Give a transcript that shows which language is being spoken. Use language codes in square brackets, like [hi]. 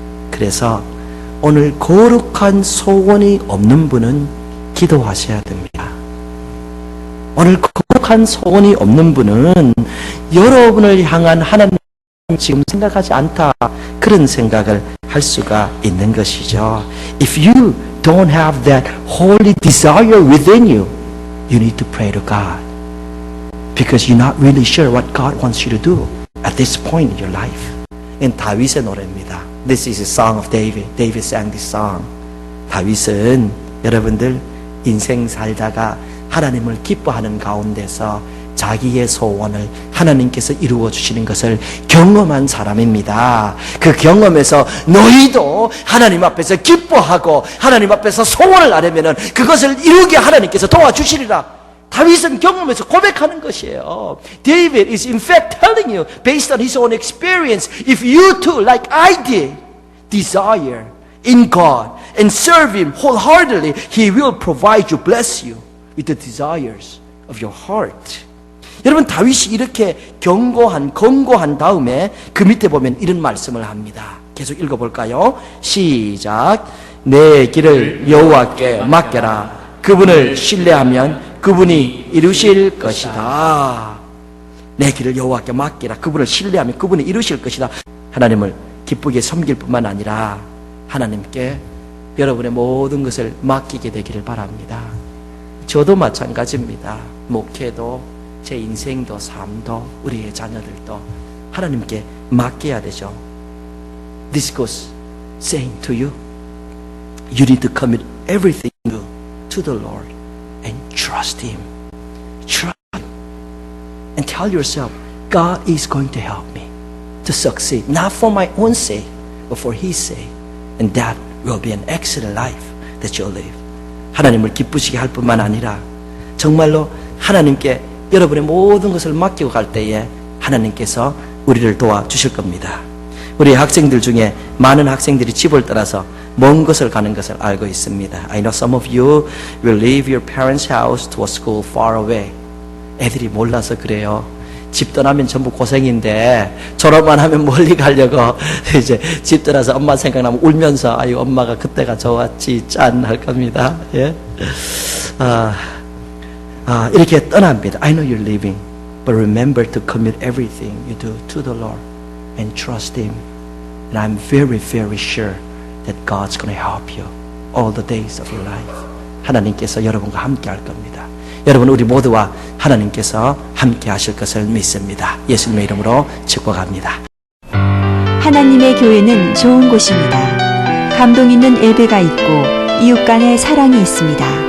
[ko] 그래서 오늘 거룩한 소원이 없는 분은 기도하셔야 됩니다. 오늘 거룩한 소원이 없는 분은 여러분을 향한 하나님 지금 생각하지 않다, 그런 생각을 할 수가 있는 것이죠. [en] If you don't have that holy desire within you, you need to pray to God, because you're not really sure what God wants you to do at this point in your life. [ko] 이 다윗의 노래입니다. [en] This is a song of David. David sang this song. [ko] 다윗은 여러분들 인생 살다가 하나님을 기뻐하는 가운데서 자기의 소원을 하나님께서 이루어 주시는 것을 경험한 사람입니다. 그 경험에서 너희도 하나님 앞에서 기뻐하고 하나님 앞에서 소원을 아뢰면은 그것을 이루게 하나님께서 도와주시리라. 다윗은 경험에서 고백하는 것이에요. [en] David is in fact telling you based on his own experience, if you too like I did desire in God and serve him wholeheartedly, he will provide you, bless you with the desires of your heart. [ko] 여러분, 다윗이 이렇게 권고한 다음에 그 밑에 보면 이런 말씀을 합니다. 계속 읽어볼까요? 시작. 내 길을 여호와께 맡겨라. 그분을 신뢰하면 그분이 이루실 것이다. 내 길을 여호와께 맡기라. 그분을 신뢰하면 그분이 이루실 것이다. 하나님을 기쁘게 섬길 뿐만 아니라 하나님께 여러분의 모든 것을 맡기게 되기를 바랍니다. 저도 마찬가지입니다. 목회도 제 인생도 삶도 우리의 자녀들도 하나님께 맡겨야 되죠. [en] This goes saying to you, you need to commit everything to the Lord and trust Him. Trust Him. And tell yourself, God is going to help me to succeed, not for my own sake, but for His sake. And that will be an excellent life that you'll live. [ko] 하나님을 기쁘시게 할 뿐만 아니라 정말로 하나님께 여러분의 모든 것을 맡기고 갈 때에 하나님께서 우리를 도와주실 겁니다. 우리 학생들 중에 많은 학생들이 집을 떠나서 먼 곳을 가는 것을 알고 있습니다. [en] I know some of you will leave your parents' house to a school far away. [ko] 애들이 몰라서 그래요. 집 떠나면 전부 고생인데 졸업만 하면 멀리 가려고 이제 집 떠나서 엄마 생각나면 울면서 아유 엄마가 그때가 좋았지 짠 할 겁니다. 예? 이렇게 떠납니다. [en] I know you're leaving, but remember to commit everything you do to the Lord and trust Him. And I'm very, very sure that God's going to help you all the days of your life. [ko] 하나님께서 여러분과 함께 할 겁니다. 여러분, 우리 모두와 하나님께서 함께 하실 것을 믿습니다. 예수님의 이름으로 축복합니다. 하나님의 교회는 좋은 곳입니다. 감동 있는 예배가 있고 이웃 간의 사랑이 있습니다.